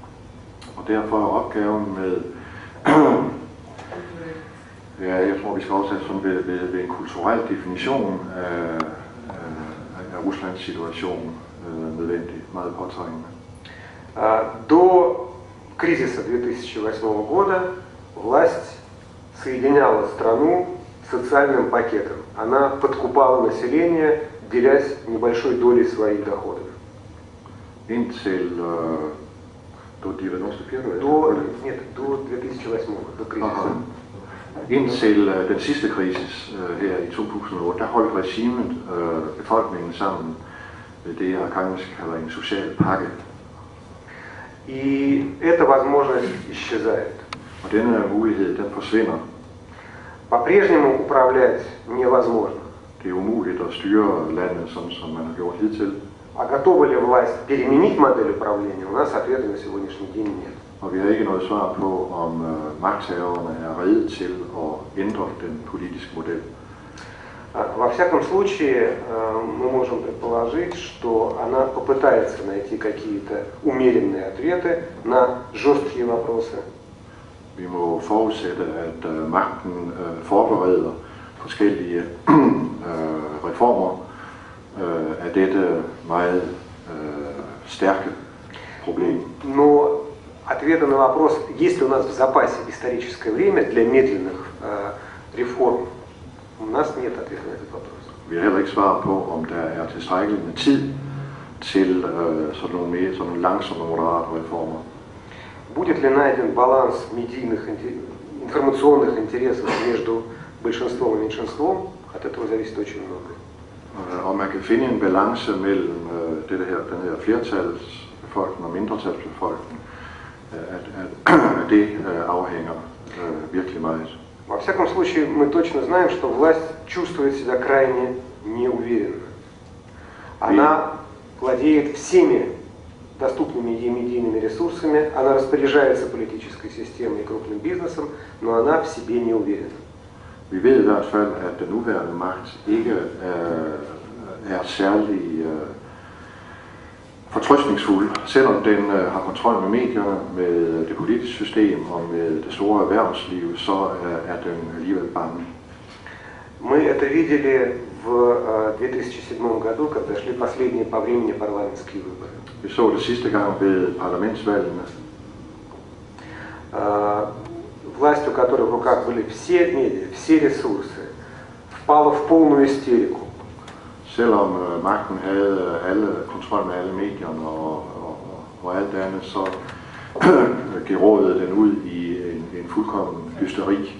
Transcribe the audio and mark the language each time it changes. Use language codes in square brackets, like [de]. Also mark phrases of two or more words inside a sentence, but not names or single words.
[da] Og derfor er opgaven med Ja, jeg tror, vi skal også have sådan ved en kulturel definition af Ruslands situation nødvendig, meget påtrængende. [ru] До кризиса 2008 года власть соединяла страну социальным пакетом. Она подкупала население, делясь небольшой долей своих доходов. [da] Indtil до 94 [ru] до 2008, до кризиса. [da] Indtil den sidste krisis her i 2008, der holdt regimet befolkningen sammen med det, Arkhangelsk kalder en social pakke. [ru] И эта возможность исчезает. [da] Og denne mulighed, den forsvinder. [ru] По-прежнему управлять невозможно. [da] Det er umuligt at styre landet, som man har gjort hidtil. [ru] А готова ли власть переменить модель управления, у нас ответа на сегодняшний день нет. [da] Og vi har ikke noget svar på, om magthaverne er rede til at ændre den politiske model. [ru] Во всяком случае, мы можем предположить, что она попытается найти какие-то умеренные ответы на жесткие вопросы. [da] Vi må forudsætte, at magten forbereder forskellige reformer af dette meget stærke problem. [ru] Но ответа на вопрос, есть ли у нас в запасе историческое время для медленных реформ, у нас нет ответа на этот вопрос. [da] Vi har heller ikke svar på, om der er tilstrækkeligt med tid til sådan nogle langsomme moderate reformer. [ru] Будет ли найден баланс медийных, информационных интересов между большинством и меньшинством, от этого зависит очень многое. [da] Og man kan finde en balance mellem den her flertalsbefolkning og mindretalsbefolkning, at det afhænger virkelig meget. [ru] Во всяком случае, мы точно знаем, что власть чувствует себя крайне неуверенно. Она владеет всеми доступными ей медийными ресурсами, она распоряжается политической системой и крупным бизнесом, но она в себе не уверена. [da] Vi ved i hvert fald, at den nuværende magt ikke er særlig fortrøstningsfuld, selvom den har kontrol med medierne, med det politiske system og med det store erhvervsliv, så er den alligevel bange. [ru] Мы это видели в 2007 году, когда шли последние по времени парламентские выборы. [da] Vi så det sidste gang ved parlamentsvalgene. [ru] Власть, у которой в руках были все медиа, все ресурсы, впала в полную истерику. [da] Selvom magten havde kontrol med alle medierne og alt andet, så gerådede den ud i en fuldkommen hysteri.